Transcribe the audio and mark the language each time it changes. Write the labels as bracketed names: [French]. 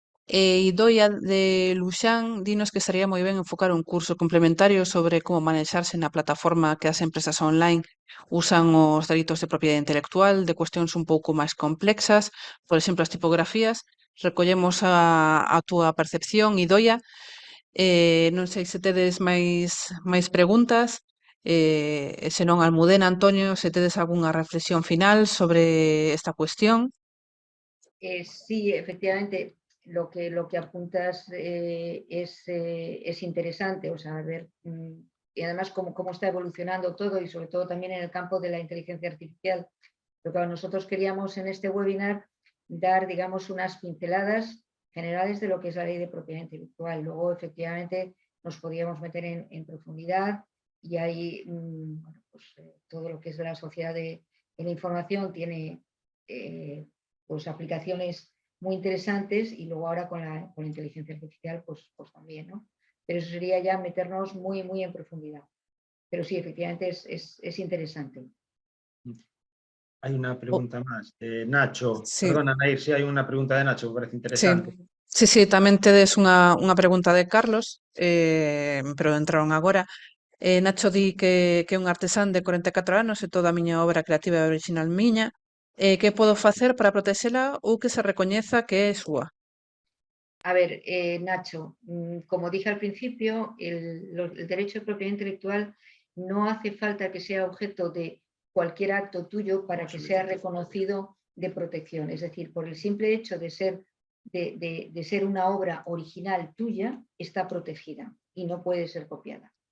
[Galician] Idoia de Luxán dinos que estaría moi ben enfocar un curso complementario sobre como manexarse na plataforma que as empresas online usan os delitos de propiedade intelectual, de cuestións un pouco máis complexas, por exemplo, as tipografías. Recollemos a túa percepción, Idoia. Non sei se tedes máis preguntas, e senón Almudena, Antonio, se tedes algunha reflexión final sobre esta cuestión. [Spanish] Sí, efectivamente, lo que apuntas es interesante, o sea, ver, y además cómo está evolucionando todo y sobre todo también en el campo de la inteligencia artificial. Lo que nosotros queríamos en este webinar dar, digamos, unas pinceladas generales de lo que es la ley de propiedad intelectual. Luego, efectivamente, nos podíamos meter en profundidad y ahí, bueno, pues, todo lo que es de la sociedad de la información tiene pues aplicaciones muy interesantes y luego ahora con la inteligencia artificial pues también, ¿no? Pero eso sería ya meternos muy en profundidad. Pero sí, efectivamente es interesante. Hay una pregunta más. Nacho, Sí, perdona, Nair, sí hay una pregunta de Nacho, me parece sí. interesante. [Galician] Sí, tamén tedes unha pregunta de Carlos, pero entraron agora. Nacho di que é un artesán de 44 anos e toda a miña obra creativa é original miña. Que podo facer para protexela ou que se recoñeza que é súa? [Spanish] A ver, Nacho, como dije al principio, el derecho de propiedad intelectual no hace falta que sea objeto de cualquier acto tuyo para que sea reconocido de protección. Es decir, por el simple hecho de ser una obra original tuya, está protegida y no puede ser copiada.